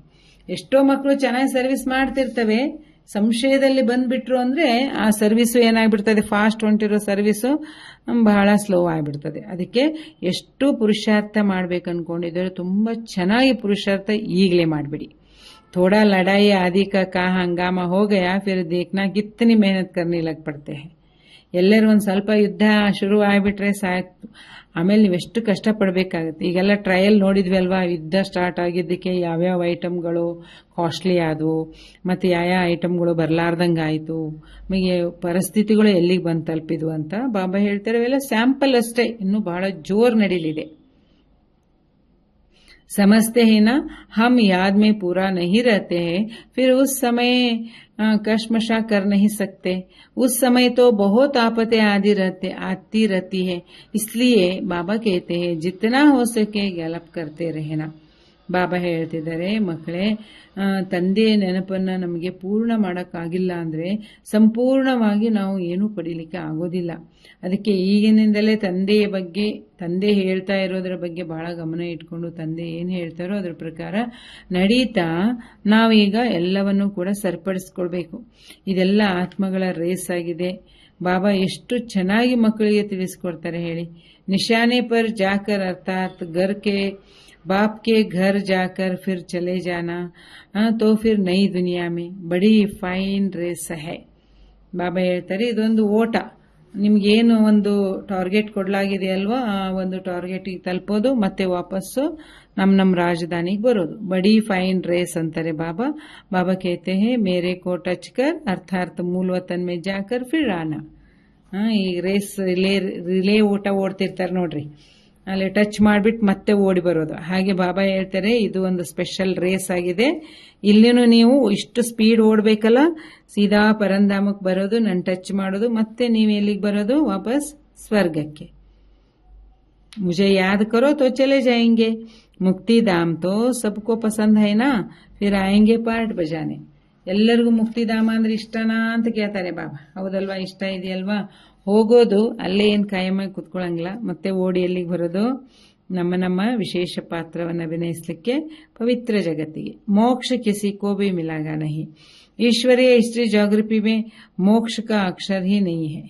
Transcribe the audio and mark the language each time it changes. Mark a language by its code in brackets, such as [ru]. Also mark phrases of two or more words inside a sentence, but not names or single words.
[kn] ಎಷ್ಟೋ ಮಕ್ಕಳು ಚೆನ್ನಾಗಿ ಸರ್ವಿಸ್ ಮಾಡ್ತಿರ್ತವೆ, ಸಂಶಯದಲ್ಲಿ ಬಂದ್ಬಿಟ್ರು ಅಂದ್ರೆ ಆ ಸರ್ವಿಸು ಏನಾಗ್ಬಿಡ್ತದೆ, ಫಾಸ್ಟ್ ಹೊಂಟಿರೋ ಸರ್ವಿಸು ಬಹಳ ಸ್ಲೋ ಆಗಿಬಿಡ್ತದೆ. ಅದಕ್ಕೆ ಎಷ್ಟು ಪುರುಷಾರ್ಥ ಮಾಡ್ಬೇಕು ಅನ್ಕೊಂಡಿದ್ರೆ ತುಂಬಾ ಚೆನ್ನಾಗಿ ಪುರುಷಾರ್ಥ ಈಗಲೇ ಮಾಡಿಬಿಡಿ. [hi] थोड़ा लड़ाई आदि का हंगामा हो गया, फिर देखना कितनी मेहनत करने लग पड़ते हैं. [kn] ಎಲ್ಲರೂ ಒಂದು ಸ್ವಲ್ಪ ಯುದ್ಧ ಶುರು ಆಗಿಬಿಟ್ರೆ ಸಾಯ್ತು, ಆಮೇಲೆ ನೀವೆಷ್ಟು ಕಷ್ಟಪಡಬೇಕಾಗುತ್ತೆ. ಈಗೆಲ್ಲ ಟ್ರಯಲ್ ನೋಡಿದ್ವಿ ಅಲ್ವಾ, ಯುದ್ಧ ಸ್ಟಾರ್ಟ್ ಆಗಿದ್ದಕ್ಕೆ ಯಾವ್ಯಾವ ಐಟಮ್ಗಳು ಕಾಸ್ಟ್ಲಿ ಆದವು, ಮತ್ತೆ ಯಾವ ಐಟಮ್ಗಳು ಬರಲಾರ್ದಂಗಾಯಿತು, ನಮಗೆ ಪರಿಸ್ಥಿತಿಗಳು ಎಲ್ಲಿಗೆ ಬಂದು ತಲುಪಿದ್ವು ಅಂತ ಬಾಬಾ ಹೇಳ್ತಾರೆ. ಇವೆಲ್ಲ ಸ್ಯಾಂಪಲ್ ಅಷ್ಟೇ, ಇನ್ನೂ ಬಹಳ ಜೋರ್ ನಡೀಲಿದೆ. [hi] समझते हैं ना, हम याद में पूरा नहीं रहते हैं, फिर उस समय कश्मशा कर नहीं सकते. उस समय तो बहुत आफतें आती रहती है. इसलिए बाबा कहते हैं जितना हो सके गैलप करते रहना. [kn] ಬಾಬಾ ಹೇಳ್ತಿದ್ದಾರೆ, ಮಕ್ಕಳೇ, ತಂದೆಯ ನೆನಪನ್ನ ನಮಗೆ ಪೂರ್ಣ ಮಾಡೋಕ್ಕಾಗಿಲ್ಲ ಅಂದ್ರೆ ಸಂಪೂರ್ಣವಾಗಿ ನಾವು ಏನೂ ಪಡೀಲಿಕ್ಕೆ ಆಗೋದಿಲ್ಲ. ಅದಕ್ಕೆ ಈಗಿನಿಂದಲೇ ತಂದೆ ಹೇಳ್ತಾ ಇರೋದ್ರ ಬಗ್ಗೆ ಬಹಳ ಗಮನ ಇಟ್ಕೊಂಡು ತಂದೆ ಏನು ಹೇಳ್ತಾರೋ ಅದ್ರ ಪ್ರಕಾರ ನಡೀತಾ ನಾವೀಗ ಎಲ್ಲವನ್ನೂ ಕೂಡ ಸರಿಪಡಿಸ್ಕೊಳ್ಬೇಕು. ಇದೆಲ್ಲ ಆತ್ಮಗಳ ರೇಸ್ ಆಗಿದೆ. ಬಾಬಾ ಎಷ್ಟು ಚೆನ್ನಾಗಿ ಮಕ್ಕಳಿಗೆ ತಿಳಿಸ್ಕೊಡ್ತಾರೆ ಹೇಳಿ. [hi] निशाने पर जाकर अर्थात बाप के घर जाकर फिर चले जाना, तो फिर नई दुनिया में बड़ी [en] fine race [hi] है. [kn] ಬಾಬಾ ಹೇಳ್ತಾರೆ, ಇದೊಂದು ಓಟ. ನಿಮ್ಗೇನು ಒಂದು ಟಾರ್ಗೆಟ್ ಕೊಡಲಾಗಿದೆ ಅಲ್ವಾ, ಆ ಒಂದು ಟಾರ್ಗೆಟಿಗೆ ತಲುಪೋದು, ಮತ್ತೆ ವಾಪಸ್ಸು ನಮ್ಮ ರಾಜಧಾನಿಗೆ ಬರೋದು. ಬಡಿ [en] fine race [kn] ಅಂತಾರೆ ಬಾಬಾ. [hi] ಬಾಬಾ कहते हैं मेरे को टच कर अर्थात मूल वतन में जाकर फिर आना. [kn] ಈ [en] race relay [kn] ಓಟ ಓಡ್ತಿರ್ತಾರೆ ನೋಡ್ರಿ, ಅಲ್ಲಿ ಟಚ್ ಮಾಡಿಬಿಟ್ಟು ಮತ್ತೆ ಓಡಿ ಬರೋದು. ಹಾಗೆ ಬಾಬಾ ಹೇಳ್ತಾರೆ, ಇದು ಒಂದು [en] special race [kn] ಆಗಿದೆ. ಇಲ್ಲಿನೂ ನೀವು ಇಷ್ಟು ಸ್ಪೀಡ್ ಓಡಬೇಕಲ್ಲ, ಸೀದಾ ಪರಂಧಾಮಕ್ಕೆ ಬರೋದು, ನನ್ನ ಟಚ್ ಮಾಡೋದು, ಮತ್ತೆ ನೀವು ಎಲ್ಲಿಗೆ ಬರೋದು, ವಾಪಸ್ ಸ್ವರ್ಗಕ್ಕೆ. [hi] ಮುझे याद करो तो चले जाएंगे, मुक्ति धाम तो सबको पसंद है ना, फिर आएंगे पार्ट बजाने. [kn] ಎಲ್ಲರಿಗೂ ಮುಕ್ತಿಧಾಮ ಅಂದ್ರೆ ಇಷ್ಟನಾ ಅಂತ ಕೇಳ್ತಾರೆ ಬಾಬಾ. ಹೌದಲ್ವಾ, ಇಷ್ಟ ಇದೆಯಲ್ವಾ? ಹೋಗೋದು ಅಲ್ಲೇ ಏನು ಕಾಯಮಾಗಿ ಕುತ್ಕೊಳ್ಳಂಗಿಲ್ಲ, ಮತ್ತೆ ಓಡಿ ಎಲ್ಲಿಗೆ ಬರೋದು, ನಮ್ಮ ವಿಶೇಷ ಪಾತ್ರವನ್ನು ಅಭಿನಯಿಸಲಿಕ್ಕೆ ಪವಿತ್ರ ಜಗತ್ತಿಗೆ. [hi] मोक्ष किसी को भी मिलागा नहीं, ईश्वरीय [en] history geography [hi] में मोक्ष का अक्षर ही नहीं है.